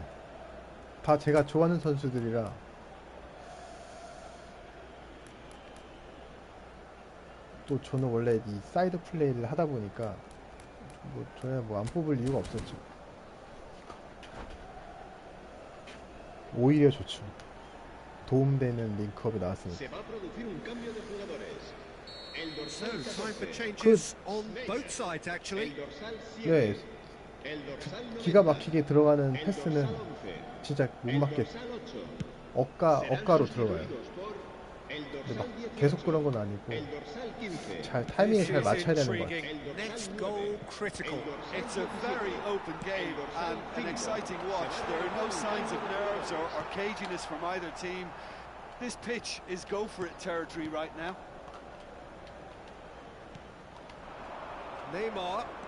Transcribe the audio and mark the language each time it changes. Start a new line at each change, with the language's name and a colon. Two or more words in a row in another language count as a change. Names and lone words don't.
Korean: 다 제가 좋아하는 선수들이라. 또 저는 원래 이 사이드 플레이를 하다 보니까 뭐 저야 뭐 안 뽑을 이유가 없었죠. 오히려 좋죠. 도움되는 링크업이 나왔으니까.
Spanish: Se va a producir un cambio de jugadores. El
English: So,
Spanish: dorsal
English: time for
Spanish: 14.
English: changes on both sides,
Spanish: El
English: actually.
Spanish: dorsal
Korean: 네,
Spanish: 7. El dorsal 90.
Korean: 기가 막히게 들어가는
Spanish: El
Korean: 패스는
Spanish: dorsal 11.
Korean: 진짜 못
Spanish: El
Korean: 맞게
Spanish: dorsal 8.
Korean: 억가로
Spanish: Serán
Korean: 들어가요.
Spanish: sustituidos por el
Korean: 근데
Spanish: dorsal
Korean: 막
Spanish: 18.
Korean: 계속 그런 건 아니고
Spanish: El dorsal 15.
Korean: 잘 타이밍을
English: This
Korean: 잘
English: is
Korean: 맞춰야 되는 것 같아요.
English: intriguing. Next goal critical. It's a very open game and an exciting watch. There are no signs of nerves or caginess from either team. This pitch is go for it territory right now. Neymar.